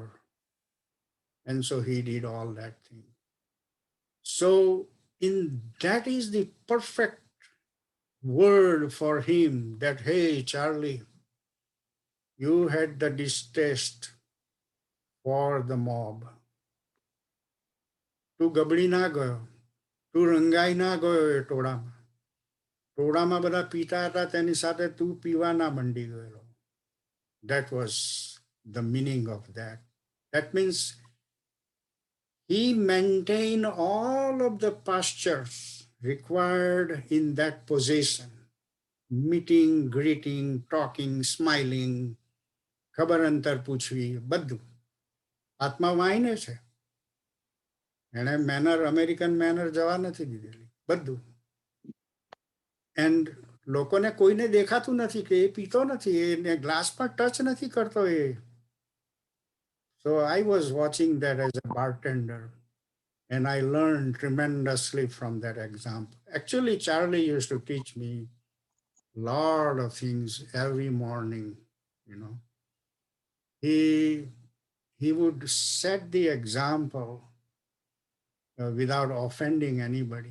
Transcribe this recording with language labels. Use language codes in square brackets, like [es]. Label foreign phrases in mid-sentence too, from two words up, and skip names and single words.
[en] And so he did all that thing. So that is the perfect word for him that, hey, Charlie, you had the distaste for the mob. [gu] તું ગબડી ના ગયો, તું રંગાઈ ના ગયો એ ટોળામાં. ટોળામાં બધા પીતા હતા, તેની સાથે તું પીવા ના મંડી ગયેલો. [en] That was the meaning of that. That means he maintained all of the postures required in that position. Meeting, greeting, talking, smiling, [gu] ખબર અંતર પૂછવી, બધું. આત્મા વાઈને છે. એણે મેનર, [en] American manner [gu] જવા નથી દીધેલી, બધું. એન્ડ લોકોને કોઈને દેખાતું નથી કે એ પીતો નથી, એને ગ્લાસમાં ટચ નથી કરતો એ. [en] So I was watching that as a bartender, and I learned tremendously from that example. Actually, Charlie used to teach me a lot of things every morning, you know. He would set the example without offending anybody.